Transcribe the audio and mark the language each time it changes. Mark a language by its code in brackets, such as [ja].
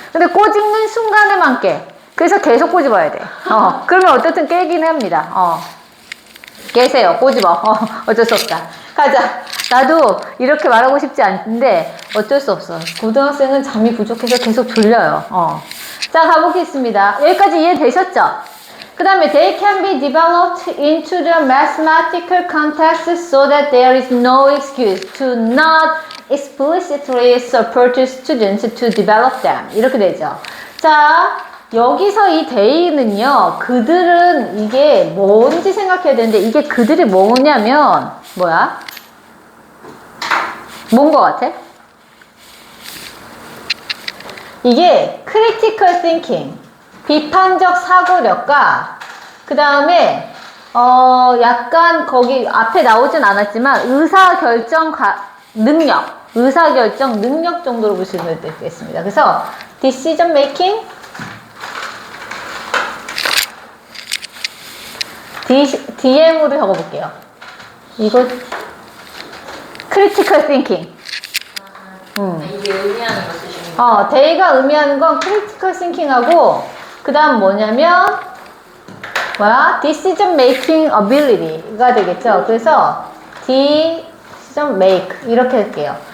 [ko] 근데 꼬집는 순간에만 깨. 그래서 계속 꼬집어야 돼. 그러면 어쨌든 깨긴 합니다. 깨세요. 꼬집어. 어쩔 수 없다. 가자. 나도 이렇게 말하고 싶지 않은데 어쩔 수 없어. 고등학생은 잠이 부족해서 계속 졸려요. 자, 가보겠습니다. 여기까지 이해되셨죠? [en] 그 다음에 they can be developed into the mathematical context so that there is no excuse to not explicitly support students to develop them. [ko] 이렇게 되죠. 자, 여기서 이 they는요, 그들은 이게 뭔지 생각해야 되는데 이게 그들이 뭐냐면 뭐야? 뭔 것 같아? 이게 [en] critical thinking, [ko] 비판적 사고력과 그 다음에 약간 거기 앞에 나오진 않았지만 의사결정 능력 정도로 보시면 되겠습니다. 그래서 [en] decision making, [ko] DM으로 적어볼게요. 이거 [en] critical thinking. [ko] 이게 의미하는 거 쓰시는 거. they가 의미하는 건 [en] critical thinking [ko] 하고 그 다음 뭐냐면 [en] decision making ability [ko] 가 되겠죠. 그래서 [en] decision make [ko] 이렇게 할게요.